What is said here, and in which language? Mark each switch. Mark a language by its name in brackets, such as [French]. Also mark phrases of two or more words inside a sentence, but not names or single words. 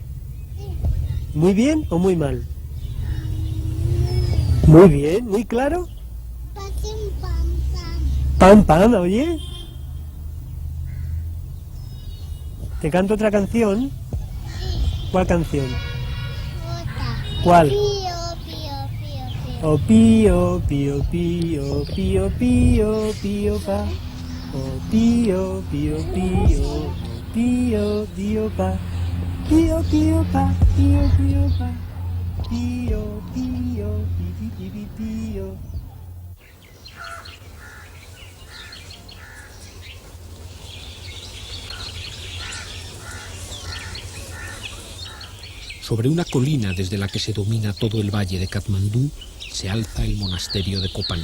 [Spanish] ¿Muy bien o muy mal? Muy bien, muy claro. Pam, pam, ¿oyes? ¿Te canto otra canción? ¿Cuál canción? ¿Cuál? Oh, pío, pío, pío, pío, pío, pío, pa. Oh, pío, pío, pío, pío, pío, pa. Pío, pío, pa, pío, pío, pa. Pío, pío, pi, pi, pi, pío. Sobre una colina desde la que se domina todo el valle de Katmandú se alza el monasterio de Kopan.